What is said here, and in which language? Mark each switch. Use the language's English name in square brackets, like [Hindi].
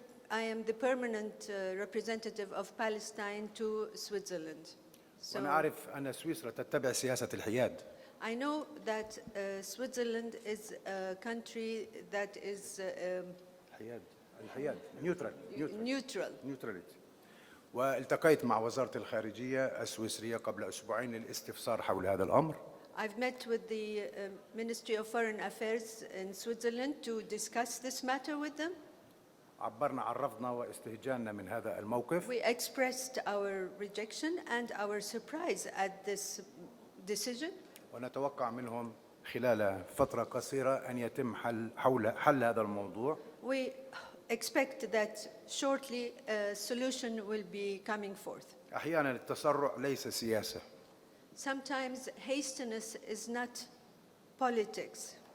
[English] I am the permanent representative of Palestine to Switzerland. So [Arabic] وأنا أعرف أن سويسرا تتبع سياسة الحياد. [English] I know that Switzerland is a country that is [Arabic] الحياد [English] neutral. neutrality. [Arabic] والتقيت مع وزارة الخارجية السويسرية قبل أسبوعين للاستفسار حول هذا الأمر. [English] I've met with the Ministry of Foreign Affairs in Switzerland to discuss this matter with them. [Arabic] عبرنا عن رفضنا واستهجاننا من هذا الموقف. [English] We expressed our rejection and our surprise at this decision. [Arabic] ونتوقع منهم خلال فترة قصيرة أن يتم حل هذا الموضوع. [English] We expect that shortly a solution will be coming forth. [Arabic] أحيانا التسرع ليس سياسة. [English] Sometimes hastiness is not politics